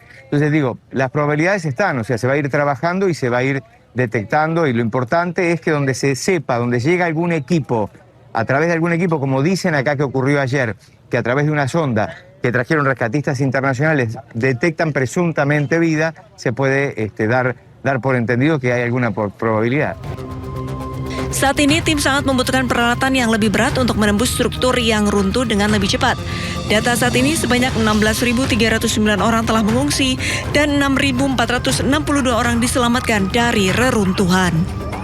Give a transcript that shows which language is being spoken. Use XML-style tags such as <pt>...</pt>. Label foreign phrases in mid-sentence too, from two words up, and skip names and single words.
<es>Entonces digo, las probabilidades están, o sea, se va a ir trabajando y se va a ir detectando, y lo importante es que donde se sepa, donde llega algún equipo, a través de algún equipo, como dicen acá que ocurrió ayer, que a través de una sonda que trajeron rescatistas internacionales detectan presuntamente vida, se puede dar por entendido que hay alguna probabilidad.</es> <id>Saat ini tim sangat membutuhkan peralatan yang lebih berat untuk menembus struktur yang runtuh dengan lebih cepat. Data saat ini sebanyak 16.309 orang telah mengungsi dan 6.462 orang diselamatkan dari reruntuhan.</id>